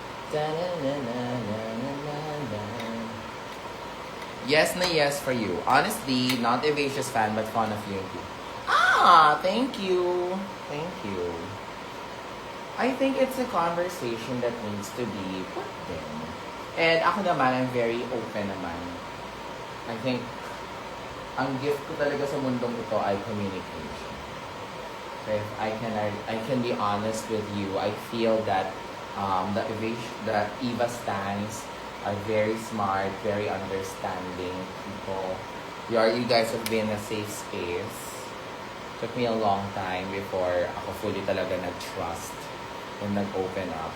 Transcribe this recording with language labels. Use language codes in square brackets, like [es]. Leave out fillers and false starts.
[en] Da-na-na-na-na-na-na-na. Yes na yes for you. Honestly, not a Evasios fan, but fond of you too. Thank you. Thank you. I think it's a conversation that needs to be put in. And [tl] ako naman, [en] I'm very open naman. I think, [tl] ang gift ko talaga sa mundong ito ay communication. [en] So if I can be honest with you, I feel that the Eva stans are very smart, very understanding people. You guys have been a safe space. Took me a long time before ako fully talaga nag-trust and nag-open up.